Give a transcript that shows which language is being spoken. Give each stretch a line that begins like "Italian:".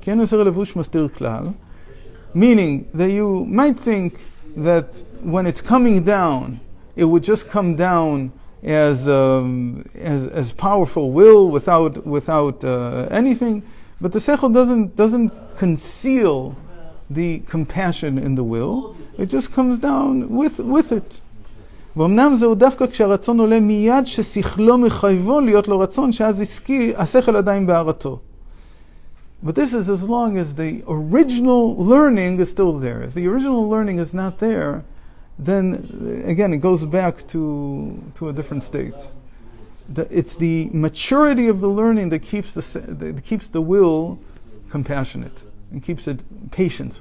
Hebrew: Ken sechel levush mastir klal,
English: meaning that you might think that when it's coming down, it would just come down as powerful will without anything. But the sechel doesn't conceal the compassion in the will. It just comes down with it.
Hebrew: ואומנם זהו דווקא כשהרצון עולה מיד ששכלו מחייבו להיות לו רצון שאז השכל עדיין בהערתו.
English: But this is as long as the original learning is still there. If the original learning is not there, then again it goes back to a different state. It's the maturity of the learning that keeps the will compassionate and keeps it patient.